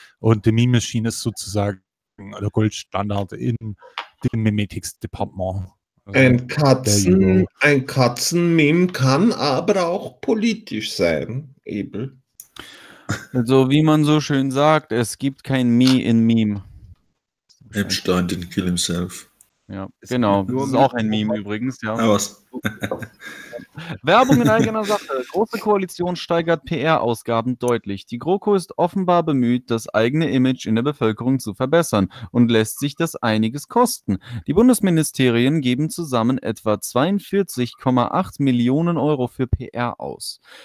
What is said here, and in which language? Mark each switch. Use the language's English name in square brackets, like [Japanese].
[German] Und die Meme Machine ist sozusagen der Goldstandard in dem Memetics-Department. Ein Katzen-Meme kann aber auch politisch sein, Ebel. Also wie man so schön sagt, es gibt kein Me in Meme. [English] Epstein didn't kill himself. [German] Ja, es genau. Das ist auch ein Meme übrigens. Ja. Ja, was? Werbung in eigener Sache. Große Koalition steigert PR-Ausgaben deutlich. Die GroKo ist offenbar bemüht, das eigene Image in der Bevölkerung zu verbessern und lässt sich das einiges kosten. Die Bundesministerien geben zusammen etwa 42,8 Millionen Euro für PR aus.